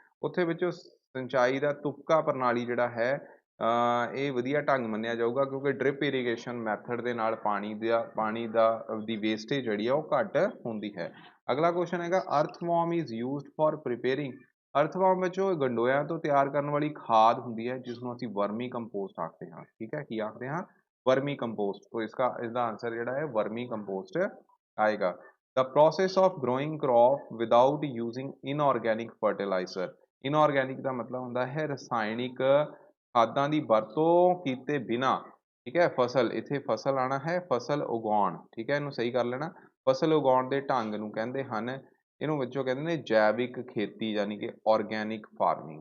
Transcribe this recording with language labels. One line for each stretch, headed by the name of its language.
Punjabi: ਉੱਥੇ ਵਿੱਚੋਂ ਸਿੰਚਾਈ ਦਾ ਤੁਪਕਾ ਪ੍ਰਣਾਲੀ ਜਿਹੜਾ ਹੈ ਇਹ ਵਧੀਆ ਢੰਗ ਮੰਨਿਆ ਜਾਊਗਾ, ਕਿਉਂਕਿ ਡ੍ਰਿਪ ਇਰੀਗੇਸ਼ਨ ਮੈਥਡ ਦੇ ਨਾਲ ਪਾਣੀ ਦੀ ਵੇਸਟੇਜ ਜਿਹੜੀ ਆ ਉਹ ਘੱਟ ਹੁੰਦੀ ਹੈ। ਅਗਲਾ ਕੁਐਸਚਨ ਹੈਗਾ
English: Earthworm is used for preparing.
Punjabi: ਅਰਥਵਾਰਮ ਵਿੱਚੋਂ ਗੰਡੋਇਆਂ ਤੋਂ ਤਿਆਰ ਕਰਨ ਵਾਲੀ ਖਾਦ ਹੁੰਦੀ ਹੈ ਜਿਸ ਨੂੰ ਅਸੀਂ ਵਰਮੀ ਕੰਪੋਸਟ ਆਖਦੇ ਹਾਂ। ਠੀਕ ਹੈ, ਕੀ ਆਖਦੇ ਹਾਂ, वर्मी कंपोस्ट। तो इसका आंसर ਜਿਹੜਾ ਹੈ वर्मी कंपोस्ट आएगा।
English: The process of growing crop without using inorganic fertilizer।
Punjabi: inorganic ਦਾ ਮਤਲਬ ਹੁੰਦਾ ਹੈ ਰਸਾਇਣਿਕ ਖਾਦਾਂ ਦੀ ਵਰਤੋਂ ਕੀਤੇ ਬਿਨਾ। ਠੀਕ ਹੈ, ਫਸਲ, ਇੱਥੇ ਫਸਲ ਆਣਾ ਹੈ, ਫਸਲ ਉਗਾਉਣ। ਠੀਕ ਹੈ, ਇਹਨੂੰ ਸਹੀ ਕਰ ਲੈਣਾ। ਫਸਲ ਉਗਾਉਣ ਦੇ ਢੰਗ ਨੂੰ ਕਹਿੰਦੇ ਹਨ, ਇਹਨੂੰ ਬੱਚੋ ਕਹਿੰਦੇ ਨੇ ਜੈਵਿਕ ਖੇਤੀ, ਯਾਨੀ ਕਿ ਆਰਗੈਨਿਕ ਫਾਰਮਿੰਗ।